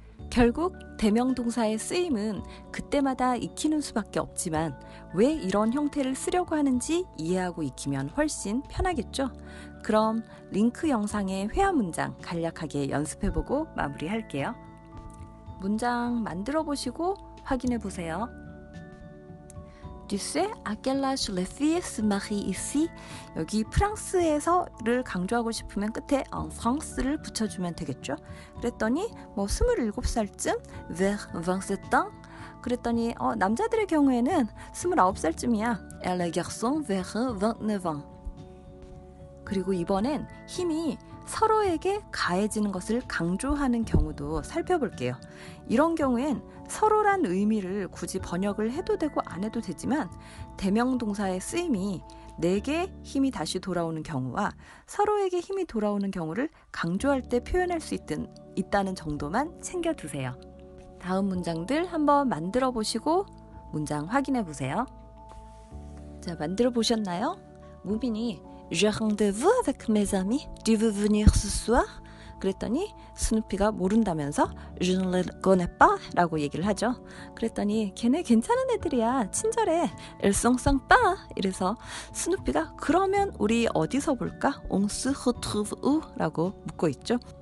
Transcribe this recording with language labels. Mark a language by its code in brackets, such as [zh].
[ko] 결국 대명동사의 쓰임은 그때마다 익히는 수밖에 없지만 왜 이런 형태를 쓰려고 하는지 이해하고 익히면 훨씬 편하겠죠? 그럼 링크 영상의 회화 문장 간략하게 연습해보고 마무리할게요. 문장 만들어 보시고 확인해 보세요. [fr] Tu sais à quel âge les filles se marient ici? [ko] 여기 프랑스에서를 강조하고 싶으면 끝에 [fr] en France [ko] 를 붙여주면 되겠죠. 그랬더니 27살쯤 [fr] vers 27 ans. [ko] 그랬더니 남자들의 경우에는 29살쯤이야. [fr] Et les garçons vers 29 ans. [ko] 그리고 이번엔 힘이 서로에게 가해지는 것을 강조하는 경우도 살펴볼게요. 이런 경우엔 서로란 의미를 굳이 번역을 해도 되고 안 해도 되지만 대명동사의 쓰임이 내게 힘이 다시 돌아오는 경우와 서로에게 힘이 돌아오는 경우를 강조할 때 표현할 수 있다는 정도만 챙겨두세요. 다음 문장들 한번 만들어 보시고 문장 확인해 보세요. 자, 만들어 보셨나요? [fr] 무빈이 J'ai rendez-vous avec mes amis. Tu veux venir ce soir? [ko] 그랬더니 스누피가 모른다면서 [fr] Je ne les connais pas [ko] 라고 얘기를 하죠. 그랬더니 걔네 괜찮은 애들이야. 친절해. [fr] Elles sont sympas. [ko] 이래서 스누피가 그러면 우리 어디서 볼까? [fr] On se retrouve où? [ko] 라고 묻고 있죠.